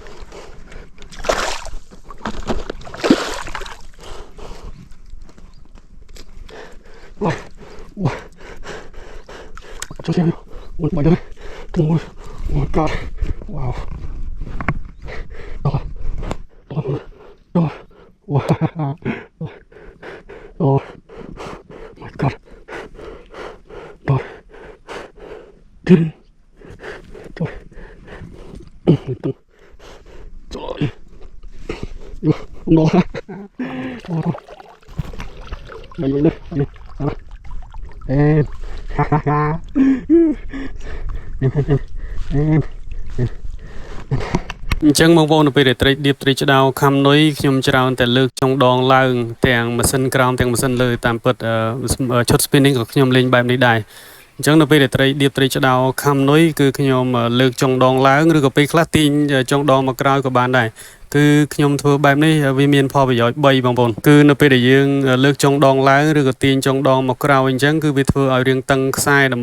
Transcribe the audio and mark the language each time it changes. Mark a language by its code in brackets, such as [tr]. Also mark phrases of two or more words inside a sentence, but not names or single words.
[id] Wah, wah, coba mau bayar, tunggu, [en] oh my god, wow, wah, oh my god, [id] din, coba, itu, coba, no, oh, ini, [km] hahaha,អញ្ចឹងបងប្អូននៅពេលដែលត្រីដៀបត្រីឆ្ដោ ខំនុយខ្ញុំច្រើនតែលើកចុងដងឡើងទាំងម៉ាស៊ីនក្រោមទាំងម៉ាស៊ីនលើតាមពិតឈុត spinning ក៏ខ្ញុំលេងបែបនេះដែរអញ្ចឹងនៅពេលដែលត្រីដៀបត្រីឆ្ដោខំនុយគឺខ្ញុំលើកចុងដងឡើងឬក៏ពេលខ្លះទាញចុងដងមកក្រោយក៏បានដែរគឺខ្ញុំធ្វើបែបនេះវាមានផលប្រយោជន៍3បងប្អូនគឺនៅពេលដែលយើងលើកចុងដងឡើងឬក៏ទាញចុងដងមកក្រោយអញ្ចឹងគឺវាធ្វើឲ្យរាងតឹងខ្សែដើម្បី